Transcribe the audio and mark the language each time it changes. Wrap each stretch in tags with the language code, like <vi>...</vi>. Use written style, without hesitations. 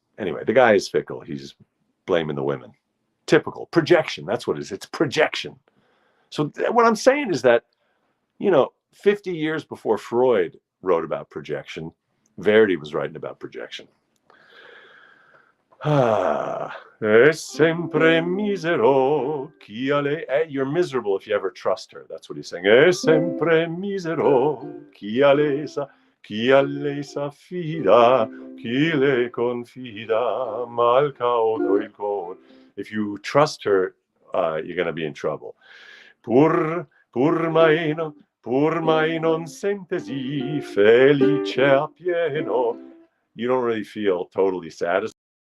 <en>Anyway, the guy is fickle. He's blaming the women. Typical. Projection. That's what it is. It's projection. So what I'm saying is that, 50 years before Freud wrote about projection, Verdi was writing about projection.</en> <it>È sempre misero chi a lei.</it> <en>You're miserable if you ever trust her. That's what he's saying.</en> <it>È sempre misero chi a lei s'affida, chi le confida, mal cauto il cor.</it> <en>If you trust her, you're going to be in trouble.</en> <it>Pur mai non sentesi felice a pieno.</it> <en>You don't really feel totally satisfied.</en>